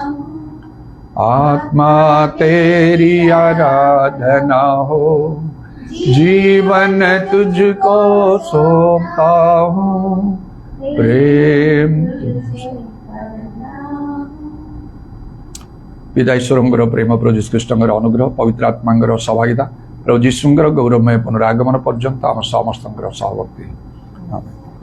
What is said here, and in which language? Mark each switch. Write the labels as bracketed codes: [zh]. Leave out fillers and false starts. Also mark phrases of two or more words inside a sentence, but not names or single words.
[hi] आत्मा तेरी आराधना हो, जीवन तुझको सौंपता हूँ, [or] प्रेम पिता ईश्वरଙ୍କର ପ୍ରେମ, ପ୍ରଭୁ ଯୀଶୁ ଖ୍ରୀଷ୍ଟଙ୍କର ଅନୁଗ୍ରହ, ପବିତ୍ର ଆତ୍ମାଙ୍କର ସହଭାଗିତା, ପ୍ରଭୁ ଯୀଶୁଙ୍କର ଗୌରବମୟ ପୁନରାଗମନ ପର୍ଯ୍ୟନ୍ତ ଆମ ସମସ୍ତଙ୍କର ସହବର୍ତ୍ତୀ। ଆମେନ୍।